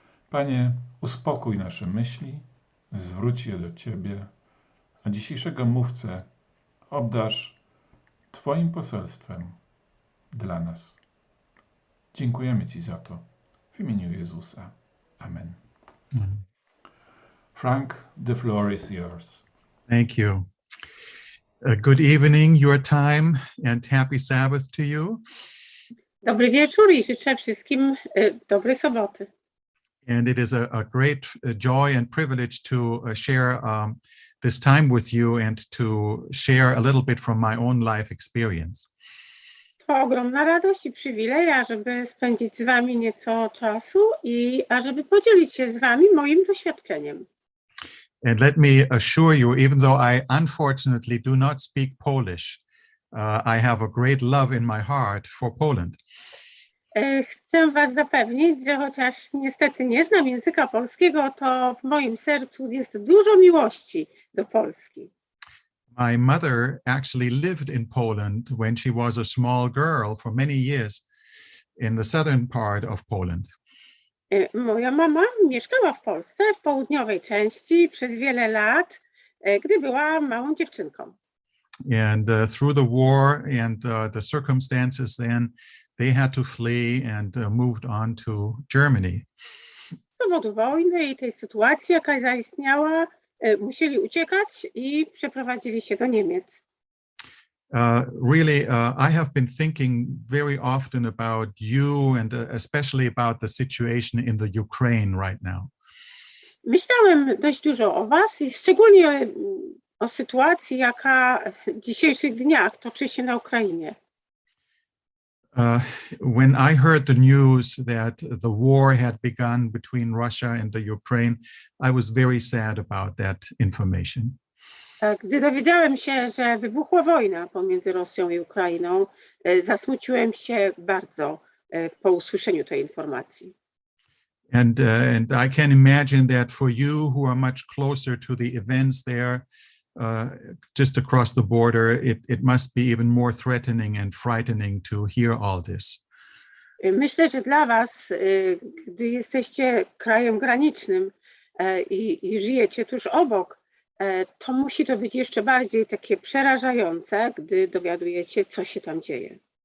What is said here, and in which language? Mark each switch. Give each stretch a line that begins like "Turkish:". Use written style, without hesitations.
Polish: Panie, uspokój nasze myśli, zwróć je do Ciebie, a dzisiejszego mówcę obdarz Twoim poselstwem dla nas. Dziękujemy Ci za to. W w imieniu Jezusa. Amen. Mm.
English: Frank, the floor is yours. Thank you. Good evening, your time, and happy Sabbath to you.
Polish: Dobry wieczór i życzę wszystkim dobrej soboty.
English: And it is a great joy and privilege to share this time with you and to share a little bit from my own life experience.
Polish: To ogromna radość i przywilej, żeby spędzić z wami nieco czasu i ażeby podzielić się z wami moim doświadczeniem.
English: And let me assure you, even though I unfortunately do not speak Polish, I have a great love in my heart for Poland.
Polish: Chcę was zapewnić, że chociaż niestety nie znam języka polskiego, to w moim sercu jest dużo miłości do Polski.
English: My mother actually lived in Poland when she was a small girl for many years in the southern part of Poland.
Polish: Moja mama mieszkała w Polsce, w południowej części przez wiele lat, gdy była małą dziewczynką.
English: And through the war and the circumstances then, they had to flee and moved on to Germany.
Polish: Z powodu wojny i tej sytuacji, jaka zaistniała, musieli uciekać i przeprowadzili się do Niemiec.
English: Really, I have been thinking very often about you and especially about the situation in the Ukraine right now.
Polish: Myślałem dość dużo o was i szczególnie o sytuacji, jaka w dzisiejszych dniach toczy się na Ukrainie.
English: When I heard the news that the war had begun between Russia and the Ukraine, I was very sad about that information.
Polish: Gdy dowiedziałem się, że wybuchła wojna pomiędzy Rosją i Ukrainą, zasmuciłem się bardzo po usłyszeniu tej informacji.
English: And I can imagine that for you who are much closer to the events there, just across the border, it must be even more threatening and frightening to hear all this.
Polish: Myślę, że dla was, gdy jesteście krajem granicznym i żyjecie tuż obok, to musi to być jeszcze bardziej takie przerażające, gdy dowiadujecie, co się tam dzieje.